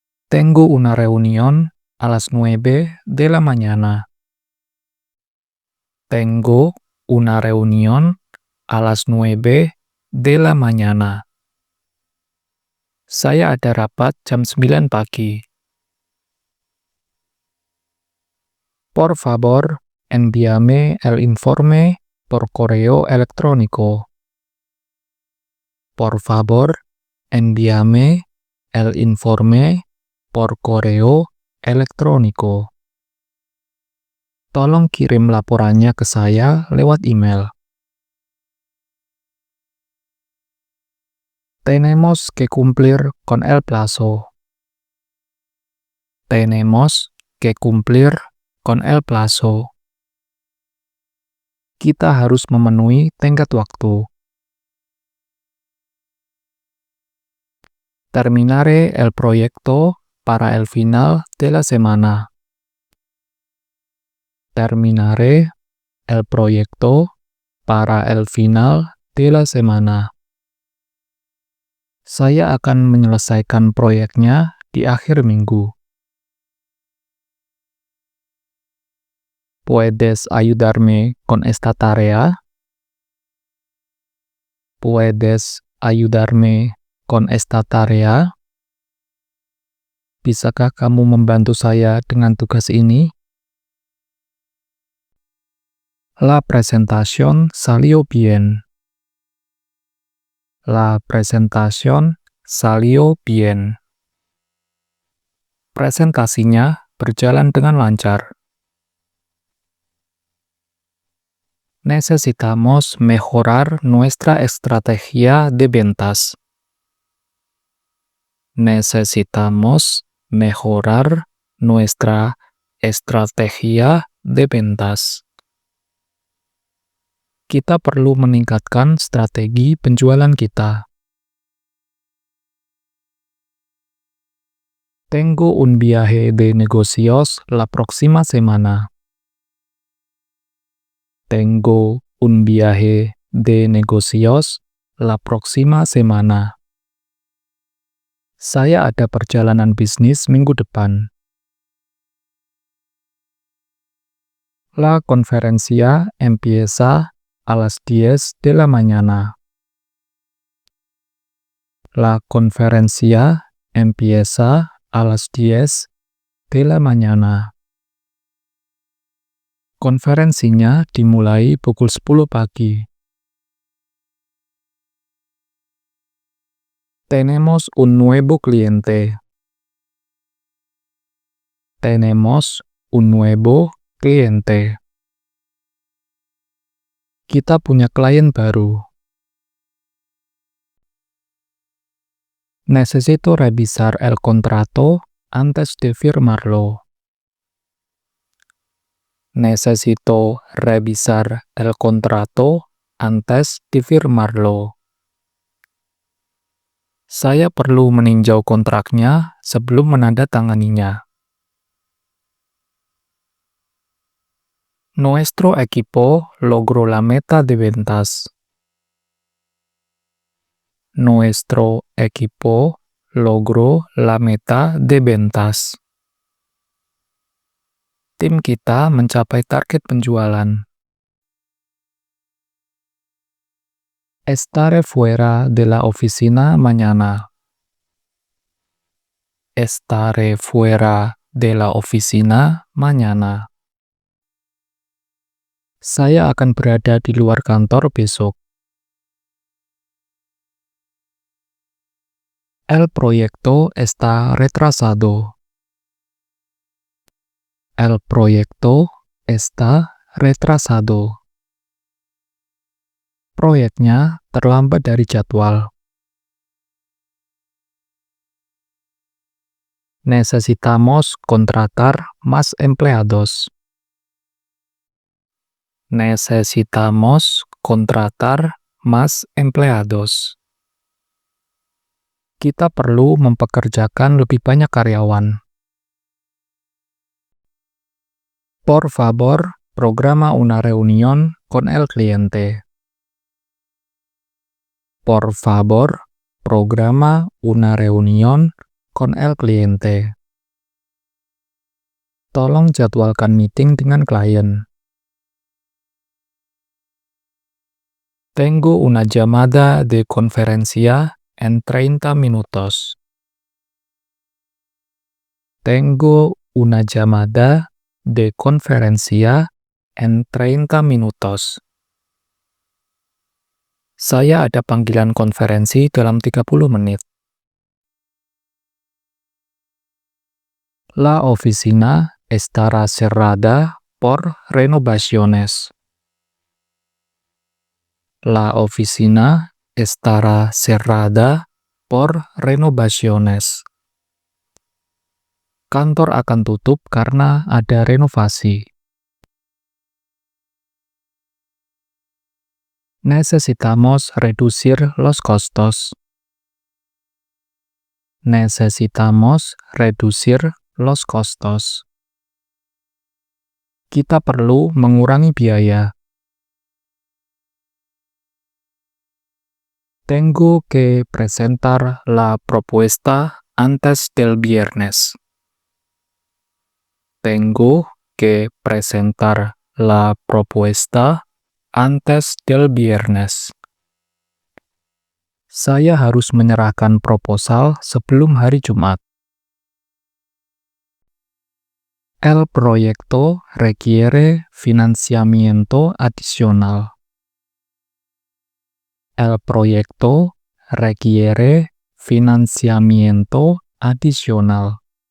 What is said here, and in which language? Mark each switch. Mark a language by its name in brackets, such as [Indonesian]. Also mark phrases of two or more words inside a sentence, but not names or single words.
[Spanish] Tengo una reunión a las 9 de la mañana. Tengo una reunión a las 9 de la mañana. [Indonesian] Saya ada rapat jam 9 pagi. [Spanish] Por favor, envíame el informe por correo electrónico. Por favor, envíame el informe por correo electrónico. [Indonesian] Tolong kirim laporannya ke saya lewat email. [Spanish] Tenemos que cumplir con el plazo. Tenemos que cumplir con el plazo. [Indonesian] Kita harus memenuhi tenggat waktu. [Spanish] Terminaré el proyecto para el final de la semana. Terminaré el proyecto para el final de la semana. [Indonesian] Saya akan menyelesaikan proyeknya di akhir minggu. [Spanish] ¿Puedes ayudarme con esta tarea? ¿Puedes ayudarme con esta tarea? [Indonesian] Bisakah kamu membantu saya dengan tugas ini? [Spanish] La presentación salió bien. La presentación salió bien. [Indonesian] Presentasinya berjalan dengan lancar. [Spanish] Necesitamos mejorar nuestra estrategia de ventas. Necesitamos mejorar nuestra estrategia de ventas. [Indonesian] Kita perlu meningkatkan strategi penjualan kita. [Spanish] Tengo un viaje de negocios la próxima semana. Tengo un viaje de negocios la próxima semana. [Indonesian] Saya ada perjalanan bisnis minggu depan. [Spanish] La conferencia empieza a las 10 de la mañana. La conferencia empieza a las 10 de la mañana. [Indonesian] Konferensinya dimulai pukul 10 pagi. [Spanish] Tenemos un nuevo cliente. Tenemos un nuevo cliente. [Indonesian] Kita punya klien baru. [Spanish] Necesito revisar el contrato antes de firmarlo. Necesito revisar el contrato antes de firmarlo. [Indonesian] Saya perlu meninjau kontraknya sebelum menandatanganinya. [Spanish] Nuestro equipo logró la meta de ventas. Nuestro equipo logró la meta de ventas. [Indonesian] Tim kita mencapai target penjualan. [Spanish] Estaré fuera de la oficina mañana. Estaré fuera de la oficina mañana. [Indonesian] Saya akan berada di luar kantor besok. [Spanish] El proyecto está retrasado. El proyecto está retrasado. [Indonesian] Proyeknya terlambat dari jadwal. [Spanish] Necesitamos contratar más empleados. Necesitamos contratar más empleados. [Indonesian] Kita perlu mempekerjakan lebih banyak karyawan. [Spanish] Por favor, programa una reunión con el cliente. Por favor, programa una reunión con el cliente. [Indonesian] Tolong jadwalkan meeting dengan klien. [Spanish] Tengo una llamada de conferencia en 30 minutos. Tengo una llamada de conferencia en 30 minutos. [Indonesian] Saya ada panggilan konferensi dalam 30 menit. [Spanish] La oficina estará cerrada por renovaciones. La oficina estará cerrada por renovaciones. [Indonesian] Kantor akan tutup karena ada renovasi. [Spanish] Necesitamos reducir los costos. Necesitamos reducir los costos. [Indonesian] Kita perlu mengurangi biaya. [Spanish] Tengo que presentar la propuesta antes del viernes. Tengo que presentar la propuesta antes del viernes. [Indonesian] Saya harus menyerahkan proposal sebelum hari Jumat. [Spanish] El proyecto requiere financiamiento adicional. El proyecto requiere financiamiento adicional.